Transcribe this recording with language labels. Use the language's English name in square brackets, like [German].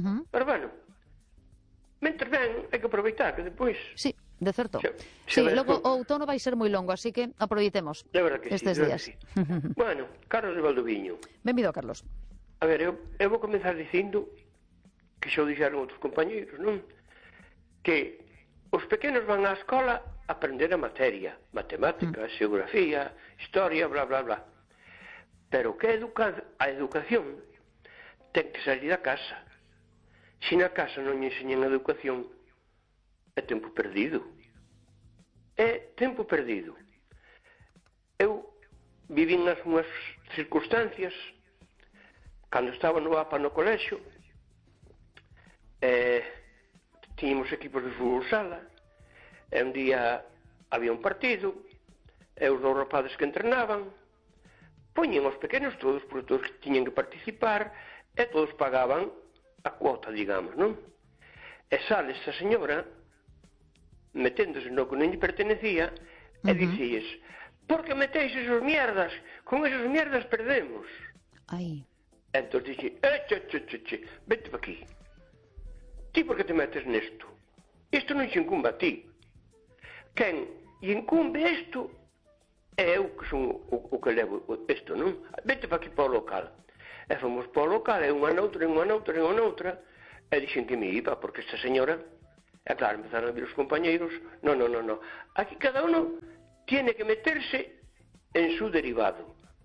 [Galician] Pero bueno, mentre ven, hai que aproveitar, que depois... Sí, de certo. Sí, logo o outono vai ser moi longo, así que aproveitemos estes días. Bueno, Carlos de Valdoviño. Benvido, Carlos. A ver, eu vou comenzar dicindo que xa o dixeron outros compañeros, non? Que os pequenos van á escola a aprender a materia, matemática, xeografía, historia, bla, bla, bla. Pero que a educación ten que salir da casa. Se na casa non enseñan a educación, é tempo perdido. É tempo perdido. Eu vivi nas unhas circunstancias, cando estaba no APA no colexo, tínhamos equipos de fútbol sala, e un día había un partido, e os dous rapazes que entrenaban, poñían os pequenos todos, porque todos tiñan que participar, e todos pagaban a cuota, digamos, non? E sale esta señora, meténdose no que non lle pertenecía, e dicíes, [Spanish] por que metéis esas mierdas? Con esas mierdas perdemos. [Galician] Ai. Entón dixi, vente pa aquí. Ti por que te metes nisto? Isto non xe incumbe a ti. Quen incumbe isto é eu que son o que levo isto, non? Vete pa aquí para o local. E fomos para o local, e unha noutra, e unha noutra, e unha noutra, e dixen que me iba, porque esta señora, e claro, empezaron a vir os compañeros, non. [Spanish] Aquí cada uno tiene que meterse en su derivado.